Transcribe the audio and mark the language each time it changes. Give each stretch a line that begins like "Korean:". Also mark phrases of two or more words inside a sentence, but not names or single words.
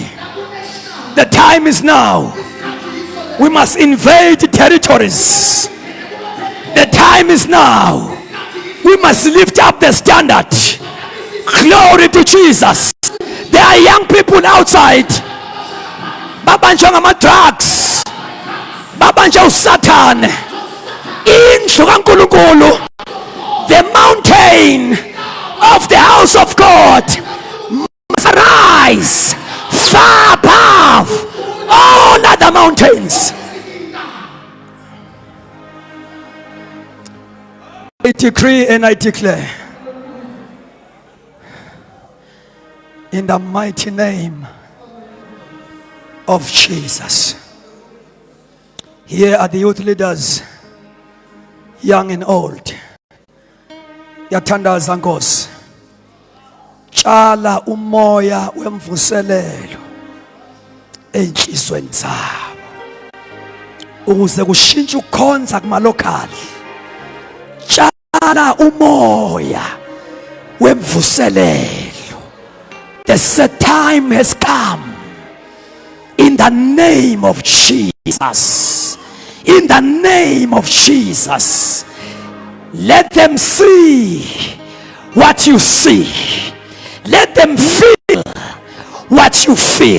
English: The time is now. We must invade territories. The time is now. We must lift up the standard. Glory to Jesus. There are young people outside
North Ndebele: babanjwa ngama-drugs, babanjwa uSatan. Indlu kaNkulunkulu,
English: the mountain of the house of God, must rise far above all other mountains. I decree and I declare in the mighty name of Jesus. Here are the youth leaders, young and old.
North Ndebele: Yathandaza Nkosi. Tshala umoya wemvuselelo enhlizweni zabo ukuze kushintshe ukukhonza kumalokali. Tshala umoya wemvuselelo.
English: The set time has come. In the name of Jesus. In the name of Jesus. Let them see what you see. Let them feel what you feel.